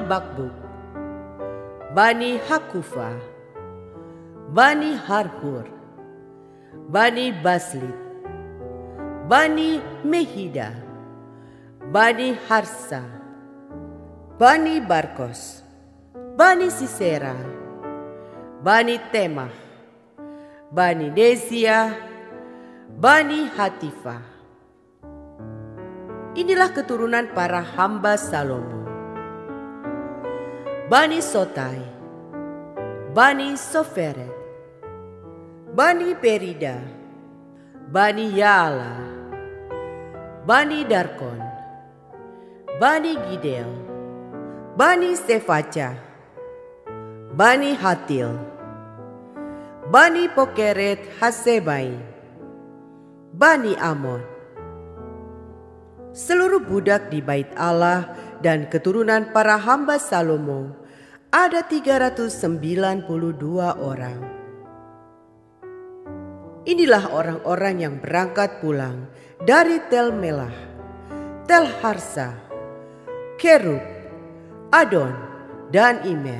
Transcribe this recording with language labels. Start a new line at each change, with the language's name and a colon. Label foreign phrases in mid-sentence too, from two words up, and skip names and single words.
Indonesian: Bakbuk, Bani Hakufa, Bani Harhur, Bani Baslit, Bani Mehida, Bani Harsa, Bani Barkos, Bani Sisera, Bani Temah, Bani Nesia, Bani Hatifa. Inilah keturunan para hamba Salomo. Bani Sotai, Bani Soferet, Bani Perida, Bani Yaala, Bani Darkon, Bani Gidel, Bani Sefaca, Bani Hatil, Bani Pokeret Hasebai, Bani Amon. Seluruh budak di bait Allah dan keturunan para hamba Salomo ada 392 orang. Inilah orang-orang yang berangkat pulang dari Tel Melah, Tel Harsa, Kerub, Adon, dan Imer.